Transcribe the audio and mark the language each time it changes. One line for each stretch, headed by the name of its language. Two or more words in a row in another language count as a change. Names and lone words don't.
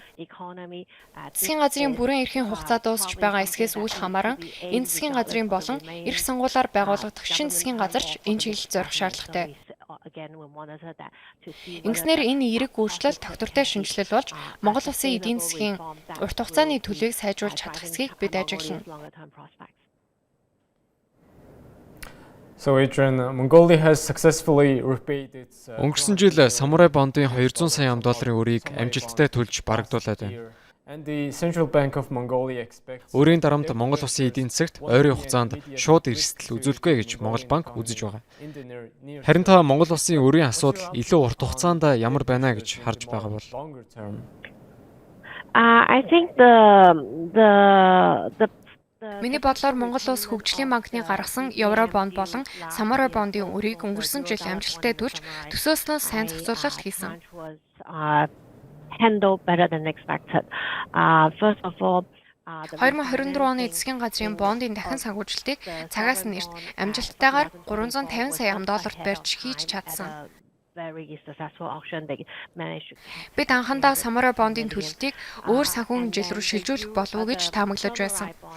Mongolian: Засгийн газрын бүрэн эрхийн хугацаа дуусч байгаа эсхээс үл хамааран энэ засгийн газрын болон эрх сонгуулиар байгуулагдах шинэ засгийн газарч энэ чиглэлд зорих шаардлагатай. Ингэснээр энэ эерэг өөрчлөлт тогтвортой шинжилэл болж Монгол улсын эдийн засгийн урт хугацааны төлөвийг сайжруулж чадах хэсгийг бид ажиглана.
English: So Adrian, Mongolia has successfully repaid its
Mongolian: Өнгөрсөн жил Самурай бондын 200 сая $200 өрийг амжилттай төлж барагдуулаад байна.
English: And the Central Bank of Mongolia expects
Mongolian: Өрийн дарамт Монгол улсын эдийн засагт ойрын хугацаанд шууд эрсдэл үзүүлэхгүй гэж Монгол банк үзэж байгаа. Харин та Монгол улсын өрийн асуудал илүү урт хугацаанд ямар байна гэж харж байгаа бол?
English: I think
Mongolian: Миний бодлоор Монгол улс хөгжлийн банкны гаргасан Евро бонд болон Самурай бондын өрийг өнгөрсөн жил амжилттай төлж төсөөснөө сайн зохицуулалт хийсэн.
English: Handle better than expected. First of all,
Mongolian: 2024 оны засгийн газрын бондын дахин санхүүжилтийг цагаас нь эрт амжилттайгаар $350 сая барьж хийж чадсан. Бид анхандаа Самурай бондын төлөлтийг өөр санхүүгийн жил рүү шилжүүлэх болов уу гэж таамаглаж байсан.